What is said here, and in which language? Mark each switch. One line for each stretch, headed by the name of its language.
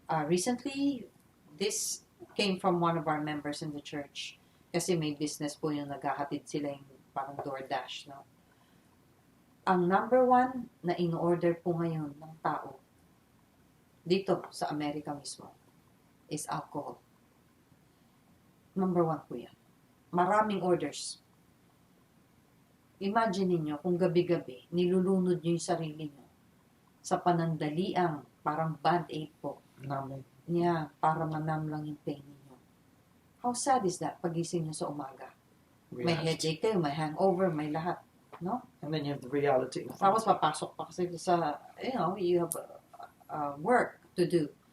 English: Recently, this came from one of our members in the church.
Filipino: Kasi may business po yung naghahatid sila yung parang DoorDash, no? Ang number one na in-order po ngayon ng tao dito sa Amerika mismo is alcohol. Number one po yan. Maraming orders. Imagine niyo kung gabi-gabi nilulunod niyo yung sarili niyo sa panandaliang parang band-aid po. Namin. Yeah, para manam lang yung pain niyo.
English: How sad is that
Filipino: pagising niyo sa umaga? May headache kayo, may hangover, may lahat. No?
English: And then you have the reality.
Filipino: Tapos papasok pa kasi sa,
English: you have work to do.